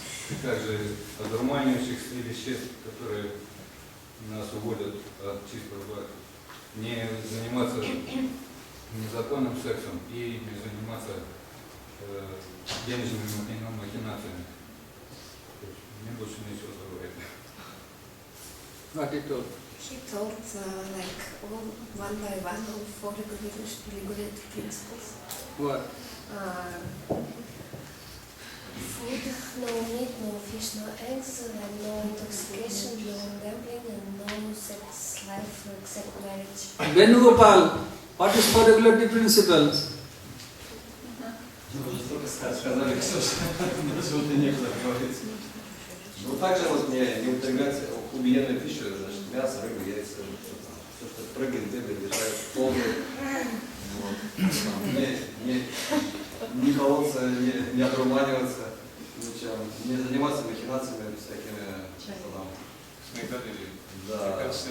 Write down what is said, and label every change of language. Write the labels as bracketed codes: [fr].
[ru] И также одурманивающих веществ, которые нас уводят от чистого брака. Не заниматься незаконным сексом и не заниматься денежными махинациями. Мне больше нечего говорить. [en] What he told. He told like all one by one all four regulated principles. What? Food, no meat, no fish, no eggs, and no intoxication, no gambling, and no sex life except marriage. Venugopal, what is four regulative principles? [ru] Сказали, что некуда говорить. Ну, также вот не употреблять убиенную пищу, значит, мясо, рыбу, яйца, все, что прыгает, бегает, летает, ползает. Вот. Не колоться, не одурманиваться, ничем, не заниматься махинациями всякими. Да.